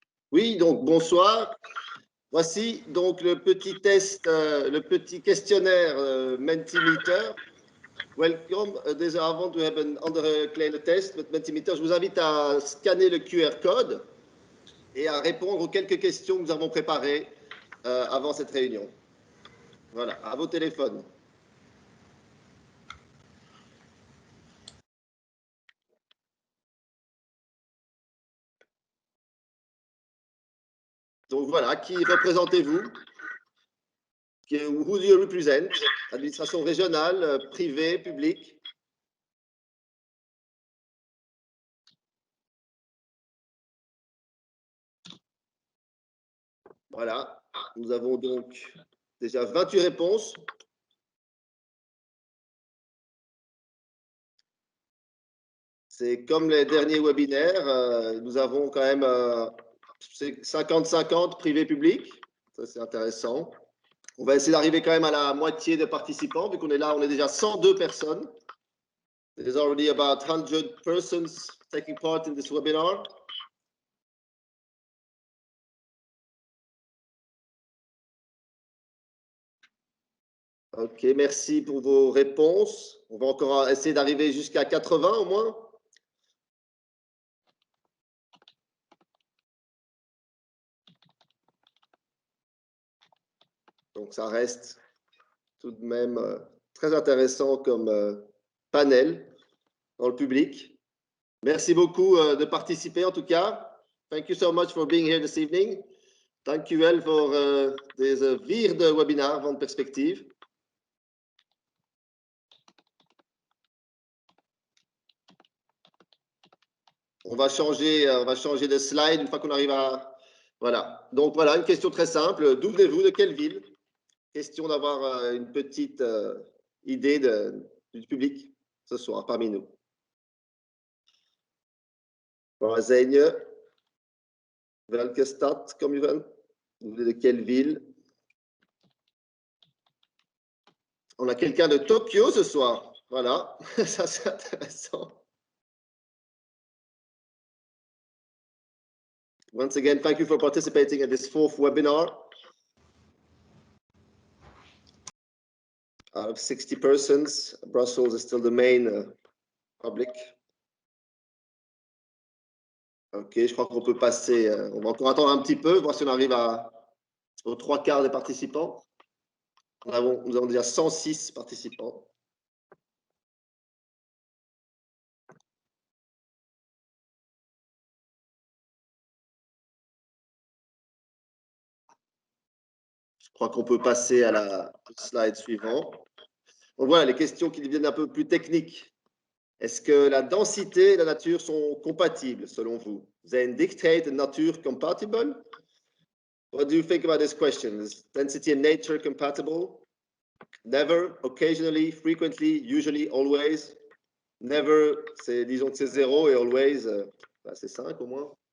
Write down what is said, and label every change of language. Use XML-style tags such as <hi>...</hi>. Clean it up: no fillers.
<fr>Oui, donc bonsoir. Voici donc le petit test, le petit questionnaire Mentimeter.</fr> <en>Welcome. I want to have an</en> <nl>andere kleine</nl> <en>test with Mentimeter.</en> <fr>Je vous invite à scanner le QR code et à répondre aux quelques questions que nous avons préparées avant cette réunion. Voilà, à vos téléphones. Donc voilà, qui représentez-vous?</fr> <en>Who do you represent?</en> <fr>Administration régionale, privée, publique? Voilà, nous avons donc déjà 28 réponses. C'est comme les derniers webinaires, nous avons quand même 50-50 privé-public. Ça, c'est intéressant. On va essayer d'arriver quand même à la moitié des participants, vu qu'on est là, on est déjà 102 personnes.</fr> <en>There's already about 100 persons taking part in this webinar.</en> <fr>Ok, merci pour vos réponses. On va encore essayer d'arriver jusqu'à 80 au moins. Donc, ça reste tout de même très intéressant comme panel dans le public. Merci beaucoup de participer en tout cas.</fr> <en>Thank you so much for being here this evening.</en> <nl>Dank u wel voor deze vierde webinar van Perspectief.</nl> <fr>On va changer de slide une fois qu'on arrive à... Voilà. Donc voilà, une question très simple. D'où venez-vous? De quelle ville? Question d'avoir une petite idée du public ce soir parmi nous.</fr> <nl>Waar zijn je? Welke stad kom je van?</nl> <fr>Vous venez de quelle ville? On a quelqu'un de Tokyo ce soir. Voilà, ça c'est intéressant.</fr> <en>Once again, thank you for participating in this fourth webinar. Out of 60 persons, Brussels is still the main public.</en> <fr>Ok, je crois qu'on peut passer. On va encore attendre un petit peu, voir si on arrive à aux 3/4 des participants. Nous avons déjà 106 participants. Je crois qu'on peut passer à la slide suivante. Donc voilà, les questions qui deviennent un peu plus techniques. Est-ce que la densité et la nature sont compatibles selon vous?</fr> <nl>Zijn dichtheid en natuur compatible?</nl> <en>What do you think about this question? Is density and nature compatible? Never, occasionally, frequently, usually, always.</en> <fr>Never, disons que c'est 0 et always, c'est 5 au moins.</fr>